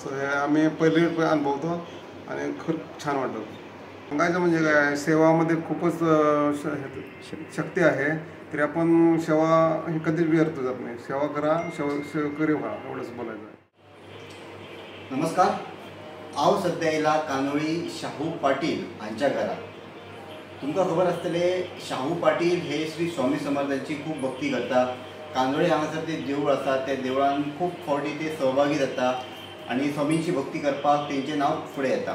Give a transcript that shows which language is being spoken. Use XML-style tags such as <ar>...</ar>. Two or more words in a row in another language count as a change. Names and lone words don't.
<mr>हे आम्ही पहिले अनुभवतो आणि खूप छान वाटलं. सांगायचं म्हणजे काय, सेवामध्ये खूपच शक्ती आहे. तरी आपण सेवा हे कधीच व्यर्थ जात नाही. सेवा करा, सेवकरी व्हा, एवढंच बोलायचं आहे. नमस्कार.</mr> <kok>हांव सध्या येयला कांदोळी शाहू पाटील हांच्या घरात. तुमकां खबर आसतले शाहू पाटील हे श्री स्वामी समर्थांची खूप भक्ती करता. कांदोळी हांगासर ते देवूळ आसा, त्या देवळान खूप फावटी ते सहभागी जाता आणि स्वामींची भक्ती करपाक तेंचें नांव फुडें येता.</kok>